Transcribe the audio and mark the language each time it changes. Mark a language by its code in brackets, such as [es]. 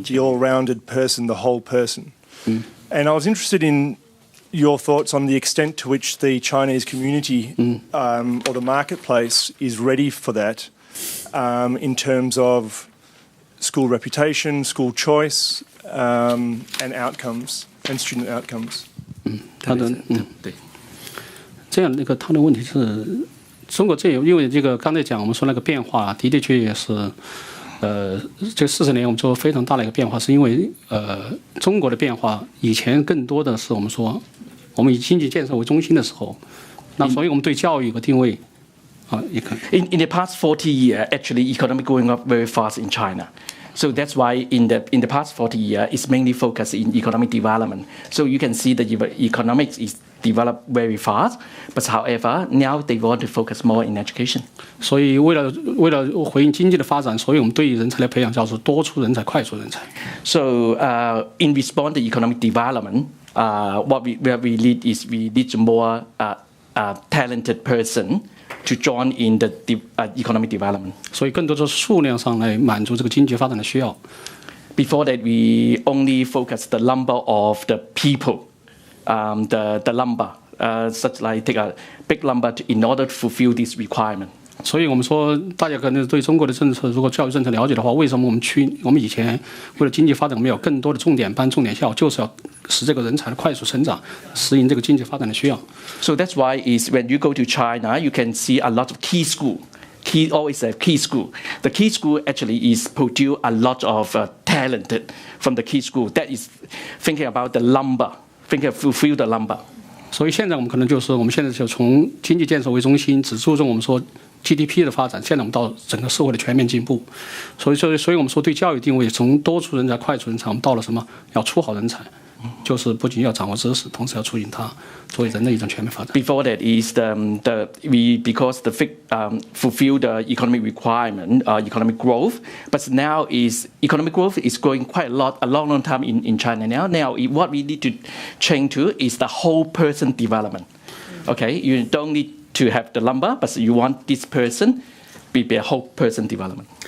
[en] the all-rounded person, the whole person. And I was interested in your thoughts on the extent to which the Chinese community or the marketplace is ready for that in terms of school reputation, school choice, and outcomes, and student outcomes. [zh] 他的问题是，中国因为这个刚才讲我们说那个变化，的确也是，这40年我们做非常大的一个变化，是因为中国的变化以前更多的是我们说我们以经济建设为中心的时候，那所以我们对教育有个定位。 [en] In the past 40 years, actually, economic growing up very fast in China. So that's why in the past 40 years, it's mainly focused in economic development. So you can see that economics is developed very fast, but however, now they want to focus more in education. [zh] 所以为了回应经济的发展，所以我们对人才的培养叫做多出人才、快速人才。 [en] So in response to economic development, what we need is we need more talented person to join in the economic development. [zh] 所以更多的是数量上来满足这个经济发展的需要。 [en] Before that, we only focus the number of the people, the number, such like take a big number in order to fulfill this requirement. [zh] 所以我们说，大家可能对中国的政策，如果教育政策了解的话，为什么我们以前为了经济发展，我们有更多的重点班、重点校，就是要使这个人才的快速成长，适应这个经济发展的需要。 [en] So that's why is when you go to China, you can see a lot of key school. Always a key school. The key school actually is produce a lot of talented from the key school. That is thinking about the number, thinking of fulfill the number. [zh] 所以现在我们可能就是我们现在就从经济建设为中心，只注重我们说 GDP 的发展。现在我们到整个社会的全面进步，所以我们说对教育定位从多出人才、快出人才，我们到了什么？要出好人才，就是不仅要掌握知识，同时要促进它作为人的一种全面发展。 [en] Before that is because fulfill the economic requirement, economic growth, but now is economic growth is growing quite a long time in China now. Now what we need to change to is the whole person development. Okay, you don't need to have the number, but you want this person be a whole person development.